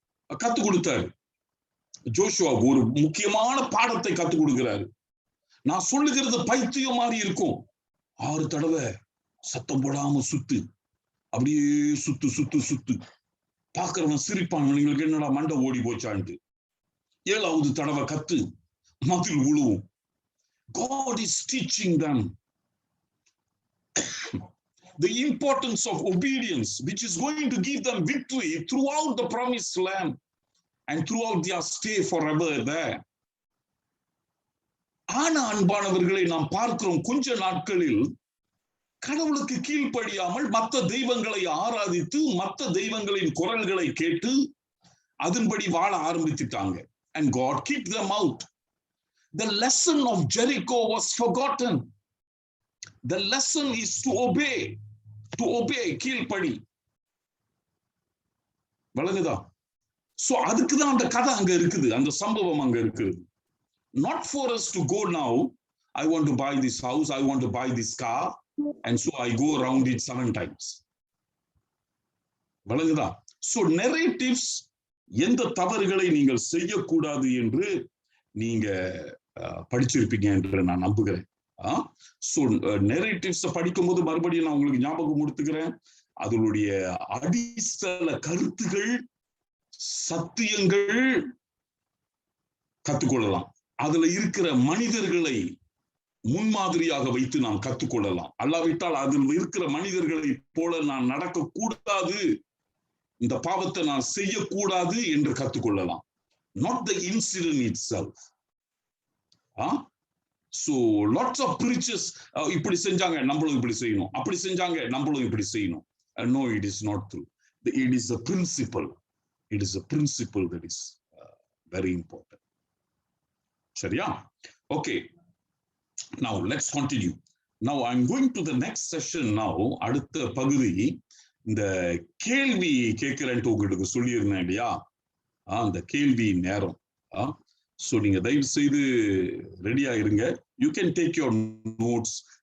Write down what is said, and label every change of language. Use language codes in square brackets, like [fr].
[ta] கத்துக் கொடுத்தாரு. ஜோஷுவாவுக்கு ஒரு முக்கியமான பாடத்தை கத்துக் கொடுக்கிறாரு. நான் சொல்லுகிறது பைத்தியம் மாதிரி இருக்கும். 6 தடவை சத்தம் போடாம சுத்து, அப்படியே சுத்து சுத்து சுத்து. பாக்குறவன் சிரிப்பான், உங்களுக்கு என்னடா மண்டை ஓடி போச்சான்ட்டு. 7வது தடவை கத்து, மதில் விழுவும். [en] God is teaching them the importance of obedience, which is going to give them victory throughout the promised land and throughout their stay forever there. [ta] ஆனா அன்பானவர்களை நாம் பார்க்கிறோம், கொஞ்ச நாட்களில் கடவுளுக்கு கீழ்ப்படியாமல் மற்ற தெய்வங்களை ஆராதித்து மற்ற தெய்வங்களின் குரல்களை கேட்டு அதன்படி வாழ ஆரம்பித்துட்டாங்க. [en] And God kicked them out. The lesson of Jericho was forgotten. The lesson is to obey. To obey, கீழ்ப்படி. [ta] வழங்குதா? சோ அதுக்குதான் அந்த கதை அங்க இருக்குது, அந்த சம்பவம் அங்க இருக்குது. [en] Not for us to go now, I want to buy this house, I want to buy this car, and so I go around it 7 times. [ta] வழங்குதா? So narratives எந்த தவறுகளை நீங்கள் செய்யக்கூடாது என்று நீங்க படிச்சிருப்பீங்க என்று நான் நம்புகிறேன். சோ நெரேட்டிவ்ஸ் படிக்கும்போது மறுபடியும் நான் உங்களுக்கு ஞாபகம் கொடுத்துக்கிறேன், அதனுடைய அடித்தள கருத்துகள், சத்தியங்கள் கத்துக்கொள்ளலாம். அதுல இருக்கிற மனிதர்களை முன்மாதிரியாக வைத்து நாம் கத்துக்கொள்ளலாம். அல்லாவிட்டால் அதில் இருக்கிற மனிதர்களை போல நான் நடக்க கூடாது, இந்த பாவத்தை நான் செய்யக்கூடாது என்று கத்துக்கொள்ளலாம். [en] not the incident itself. So lots of preachers [ta] இப்படி செஞ்சாங்க நம்மளும் இப்படி செய்யணும், அப்படி செஞ்சாங்க நம்மளும் இப்படி செய்யணும். [en] No, it is not true. It is a principle. It is a principle that is very important. சரியா? Okay. Now let's continue. Now I'm going to the next session now. [ta] அடுத்த பகுதி இந்த கேள்வி கேட்கிறேன்ட்டு உங்களுக்கு சொல்லியிருந்தேன் இல்லையா? அந்த கேள்வி நேரம். சோ நீங்க தயவு செய்து ரெடியா இருங்க. [en] You can take your notes.